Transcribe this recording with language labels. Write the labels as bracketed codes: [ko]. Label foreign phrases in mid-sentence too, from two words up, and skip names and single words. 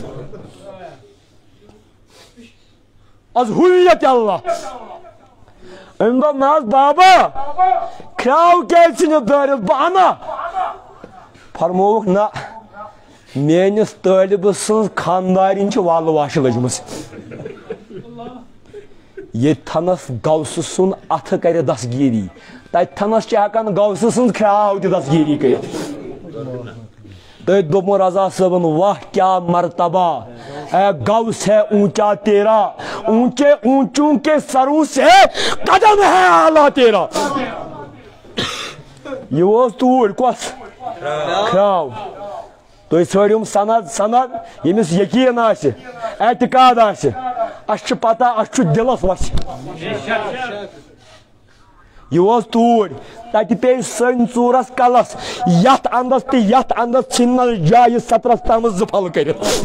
[ks] از ہویت اللہ أمۍ دوٚپ نہ حظ بابا کھراو کیازِ ژھٕنِتھ دٲرِتھ بہٕ اَنا فرمووُکھ نہ میٲنِس طٲلبہٕ سٕنٛز خانٛدارِنۍ چھِ والہٕ واشہِ لٔجمٕژ ییٚتہِ تھنس غوثہٕ سُنٛد اَتھٕ کرِ دستگیٖری تتہِ تھنس چھِ ہٮ۪کان غوثہٕ سٕنٛز کھراو تہِ دستگیٖری کٔرِتھ تٔتھۍ دوٚپمو رضا صٲبن [ur] واہ کیا مرتبہ اے غوث ہے اونچا تیرا اونچے اونچوں کے سروں سے قدم ہے اعلیٰ تیرا [ks] یہ اوس توٗرۍ کۄس کھراو تُہۍ ژھٲرِم سند سند ییٚمِس یقیٖن آسہِ اعتقاد آسہِ اَسہِ چھِ پتہ اَسہِ چھُ دِلس وسہِ یہ اوس توٗرۍ تتہِ پیٚیہِ سٔنۍ ژوٗرس کلس یتھ انٛدس تہٕ یتھ انٛدس ژھٕننس جایہِ سترس تامتھ زٕ پھل کٔرِتھ